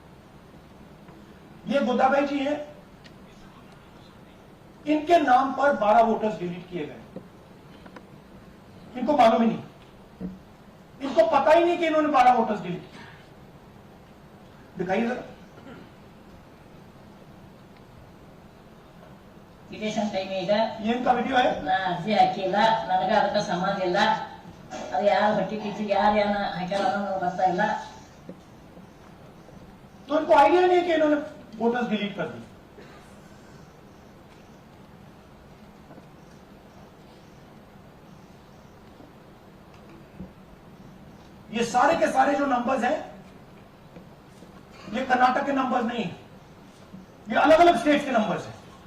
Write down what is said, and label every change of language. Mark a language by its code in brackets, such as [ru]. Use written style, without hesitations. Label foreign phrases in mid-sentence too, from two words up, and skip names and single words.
[hi] ये गोदाबाई जी हैं, इनके नाम पर 12 [en] voters delete [hi] किए गए। इनको मालूम ही नहीं, इनको पता ही नहीं कि इन्होंने 12 [en] voters delete [hi] किए। दिखाइए जरा [en] election time ಈಗ [hi] ये इनका वीडियो है। [kn] ನಾ ಅರ್ಜಿ ಹಾಕಿಲ್ಲ, ನನಗೆ ಅದಕ್ಕೆ ಸಂಬಂಧ ಇಲ್ಲ. ಅದು ಯಾರು ಬಟ್ಟಿ ಕಿಚ್ಚಿಗೆ ಯಾರು ಏನ ಹಾಕ್ಯಾರ ಅನ್ನೋದು ಗೊತ್ತಾ ಇಲ್ಲ. [hi] तो इनको आइडिया नहीं है कि इन्होंने [en] voters delete [hi] कर दी। ये सारे के सारे जो नंबर्स हैं, ये कर्नाटक के नंबर्स नहीं, ये अलग अलग स्टेट्स के नंबर्स हैं।